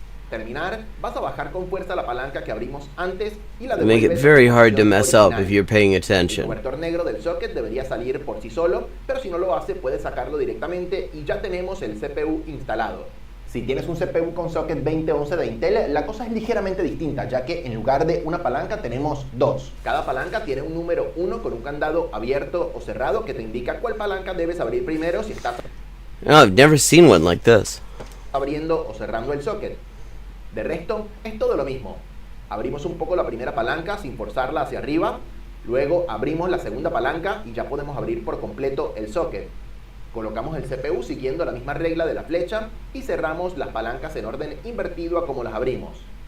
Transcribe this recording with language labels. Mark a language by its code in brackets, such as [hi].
[es] Terminar, vas a bajar con fuerza la palanca que abrimos antes y la [en] Make it very hard to mess up if you're paying attention. [es] El conector negro del socket debería salir por sí solo, pero si no lo hace puedes sacarlo directamente y ya tenemos el CPU instalado. Si tienes un CPU con socket 2011 de Intel, la cosa es ligeramente distinta, ya que en lugar de una palanca tenemos dos. Cada palanca tiene un número 1 con un candado abierto o cerrado que te indica cuál palanca debes abrir primero si estás [en] I've never seen one like this. [es] abriendo o cerrando el socket. De resto, es todo lo mismo. Abrimos un poco la primera palanca sin forzarla hacia arriba, luego abrimos la segunda palanca y ya podemos abrir por completo el socket. Colocamos el CPU siguiendo la misma regla de la flecha y cerramos las palancas en orden invertido a como las abrimos.